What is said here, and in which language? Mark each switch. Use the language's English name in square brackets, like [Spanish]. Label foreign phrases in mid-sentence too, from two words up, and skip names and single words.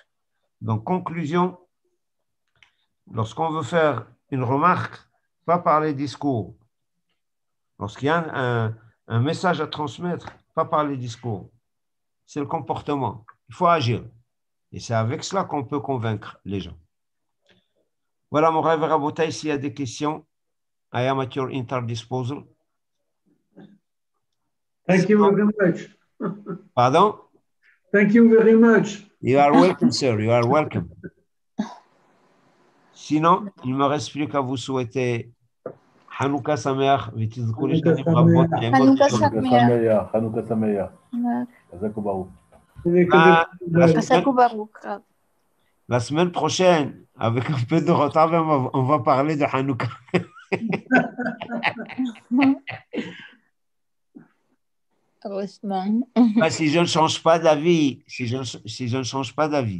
[French] Donc, conclusion, lorsqu'on veut faire une remarque, pas par les discours. Lorsqu'il y a un message à transmettre, pas par les discours. C'est le comportement. Il faut agir. Et c'est avec cela qu'on peut convaincre les gens. Voilà, mon rêve Rabotai, s'il y a des questions, [English] I am at your entire disposal. Thank you very much. [French] Pardon? [English] Thank you very much. You are welcome, sir. You are welcome. [French] Sinon, il ne me reste plus qu'à vous souhaiter [Hebrew] חנוכה שמח, חנוכה שמח. חנוכה שמח. חזק ברוך. חזק ברוך. [French] La semaine prochaine, avec un peu de retard, on va parler de Hanouka. Heureusement. Si je ne change pas d'avis, si je ne change pas d'avis.